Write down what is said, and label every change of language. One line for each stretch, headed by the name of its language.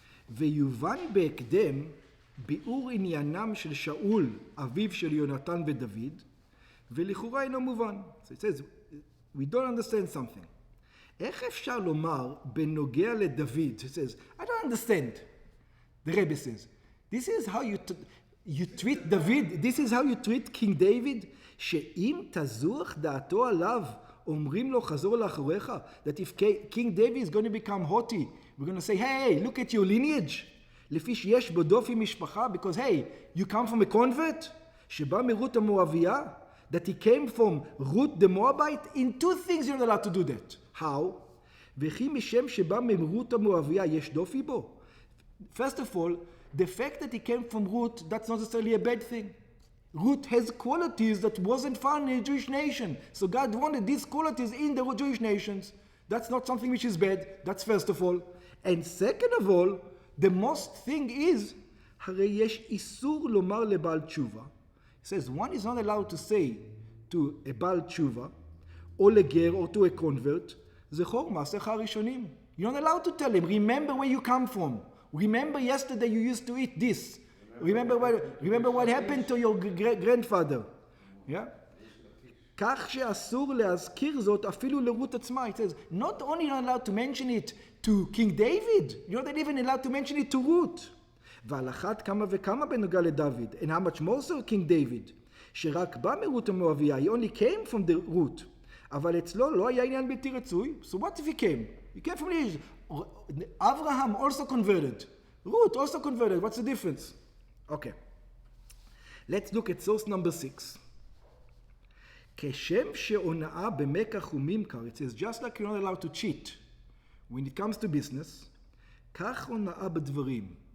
Hebrew: ויובן בהקדם ביאור עניינם של שאול, אביו של יונתן ודוד, ולכאורה אינו מובן.
English: So it says, we don't understand something.
Hebrew: איך אפשר לומר בנוגע לדוד?
English: It says, I don't understand. The Rebbe says, this is how you treat David, this is how you treat King David,
Hebrew: שאם תזוח דעתו עליו, אומרים לו חזור לאחוריך,
English: that if King David is going to become haughty, we're going to say, hey, look at your lineage.
Hebrew: לפי שיש בו דופי משפחה,
English: because hey, you come from a convert,
Hebrew: שבא מרות המואביה,
English: that he came from Ruth the Moabite. In two things you're not allowed to do that. How?
Hebrew: וכי משם שבא מרות המואביה יש דופי בו.
English: First of all, the fact that he came from Ruth, that's not necessarily a bad thing. Ruth has qualities that wasn't found in the Jewish nation. So God wanted these qualities in the Jewish nations. That's not something which is bad. That's first of all. And second of all, the most thing is,
Hebrew: הרי יש איסור לומר לבעל תשובה.
English: It says, one is not allowed to say to a בעל תשובה,
Hebrew: או לגר,
English: or to a convert,
Hebrew: זכור מעשיך הראשונים.
English: You're not allowed to tell him, remember where you come from. Remember yesterday you used to eat this. Remember what happened to your grandfather. Yeah?
Hebrew: כך שאסור להזכיר זאת אפילו לרות עצמה.
English: It says, not only you're not allowed to mention it to King David, you're not even allowed to mention it to Ruth.
Hebrew: ועל אחת כמה וכמה בנוגע לדוד,
English: and how much more so King David,
Hebrew: שרק בא מרות המואביה,
English: he only came from the root,
Hebrew: אבל אצלו לא היה עניין בלתי רצוי.
English: So what if he came? He came from the Abraham also converted. Ruth also converted. What's the difference? Okay. Let's look at source number 6.
Hebrew: כשם שהונאה במקח וממכר,
English: it says, just like you're not allowed to cheat when it comes to business,
Hebrew: כך הונאה בדברים.